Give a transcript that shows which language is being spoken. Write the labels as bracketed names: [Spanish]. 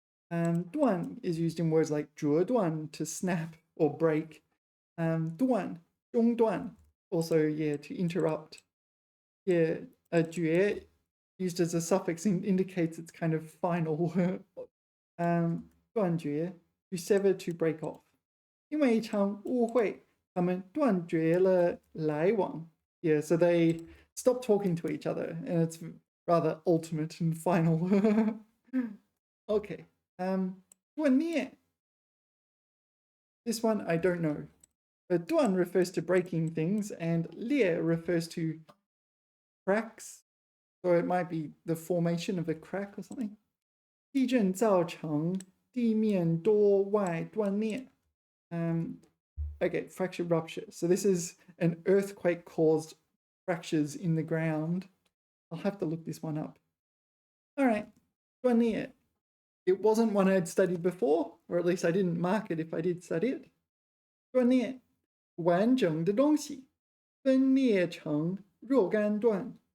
[English] 断 is used in words like 折断, to snap or break. 断, 中断, also, yeah, to interrupt. Yeah, 绝 used as a suffix indicates it's kind of final. 断绝, to sever, to break off. [Chinese] 因为一场误会，他们断绝了来往. [English] Yeah, so they stop talking to each other, and it's rather ultimate and final. Okay. 断裂.This one I don't know. But 断 refers to breaking things, and 裂 refers to cracks. So it might be the formation of a crack or something. [Chinese] 地震造成地面多外断裂. [English] Okay, fracture rupture. So this is an earthquake caused fractures in the ground. I'll have to look this one up. All right, 断裂. It wasn't one I'd studied before, or at least I didn't mark it if I did study it. [Chinese] 断裂, 完整的东西分裂成若干段.